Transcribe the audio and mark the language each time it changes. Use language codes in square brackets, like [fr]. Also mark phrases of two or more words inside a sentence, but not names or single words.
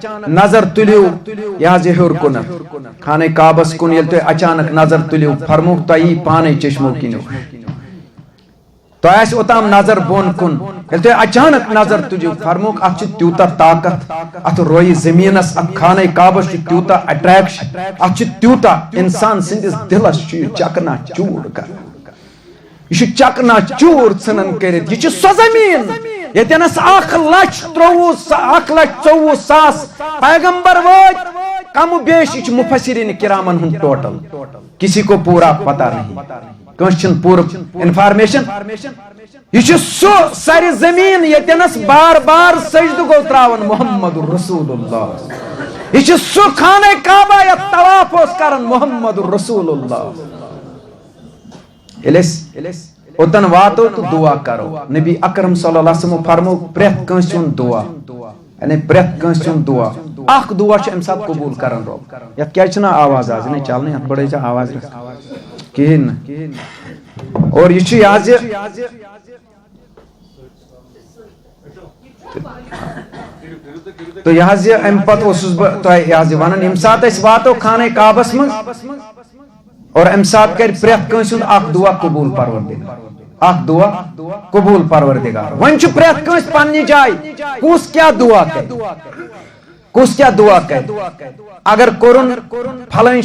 [ks] نظر تُلِو یہِ حظ یہِ ہیوٚر کُنتھ خانہ کعبس کُن ییٚلہِ تُہۍ اچانک نظر تُلِو فرمووُکھ تۄہہِ یی پانے چشمو کِنیو تۄہہِ آسہِ اوٚتام نظر بۄن کُن ییٚلہِ تُہۍ اچانک نظر تُلِو فرمووُکھ اتھ چھُ تیوٗتاہ طاقت اتھ رویہِ زٔمیٖنس اتھ خانہ کعبس چھُ تیوٗتاہ اٹریکشن اتھ چھُ تیوٗتاہ انسان سٕنٛدِس دِلس چھُ یہِ چکنا چوٗر کران یہ چکنا چور ژھنان کٔرِتھ یہ سۄ زمیٖن ییٚتٮ۪نس 1,24,000 پیغمبر وٲتۍ کم و بیش یہ مفسرین کرامن ہُنٛد ٹوٹل [ur] کسی کو پورا پتہ نہیں [ks] کٲنٛسہِ چھنہٕ پوٗرٕ انفارمیشن یہ سُہ سرِ زمیٖن ییٚتٮ۪نس بار بار سجدٕ گوٚو تراوان محمد رسول اللہ یہ سُہ خانہ کعبہ یتھ طواف اوس کران محمد رسول اللہ اوتن واتو تو دعا کرو نبی اکرم صلی اللہ علیہ وسلم فرمو پرٛٮ۪تھ کٲنٛسہِ ہُنٛد دعا یعنی پرٛٮ۪تھ کٲنٛسہِ ہُنٛد دعا اکھ دعا چھُ امہِ ساتہٕ قبوٗل کران رۄب یتھ کیازِ چھِنہٕ آواز آز یہِ چلنٕے اتھ بڑٲے ژےٚ آواز کہیٖنۍ نہٕ اور یہِ چھُ یہِ حظ تہٕ یہِ حظ یہِ امہِ پتہٕ اوسُس بہٕ تۄہہِ یہِ حظ یہِ ونان ییٚمہِ ساتہٕ أسۍ واتو خانہ کعبس منٛز اور امہِ ساتہٕ کرِ پرٛٮ۪تھ کٲنٛسہِ ہُنٛد اکھ دعا قبوٗل پروردگار اکھ دعا قبوٗل پروردگار وۄنۍ چھُ پرٛٮ۪تھ کٲنٛسہِ پننہِ جایہِ کُس کیٛاہ دعا کرِ کُس کیٛاہ دعا کرِ اگر کوٚرُن پھلٲنۍ